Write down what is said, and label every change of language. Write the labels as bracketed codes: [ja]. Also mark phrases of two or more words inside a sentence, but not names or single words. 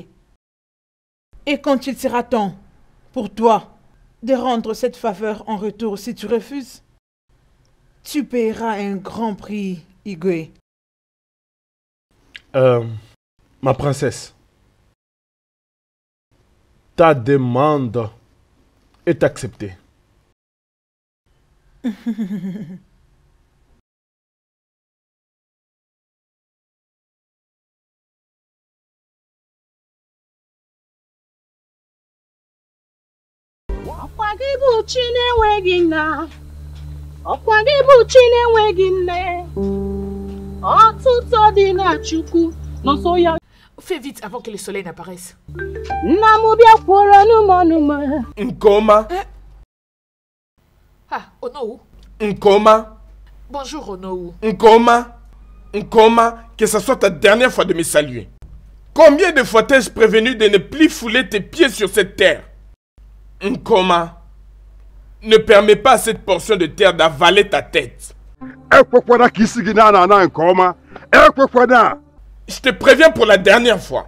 [fr] Et quand il sera temps pour toi de rendre cette faveur en retour si tu refuses, tu paieras un grand prix, Igwe. ma princesse, ta demande est acceptée. [ig] Ọkwa gị bụ chi na-enweghị nna, ọkwa gị bụ chi na-enweghị nne, ọtụtụ dị na Chukwu n'ọsọ ya. [fr] Fais vite avant que le soleil n'apparaisse. [ig] Nna m bịakwara n'ụmụnụma. Nkoma. Ah, Onowu. Nkoma. [fr] Bonjour, Onowu. Nkoma. Nkoma, que ce soit ta dernière fois de me saluer. Combien de fois t'ai-je prévenu de ne plus fouler tes pieds sur cette terre? Nkoma, ne permets pas à cette portion de terre d'avaler ta tête. Je te préviens pour la dernière fois.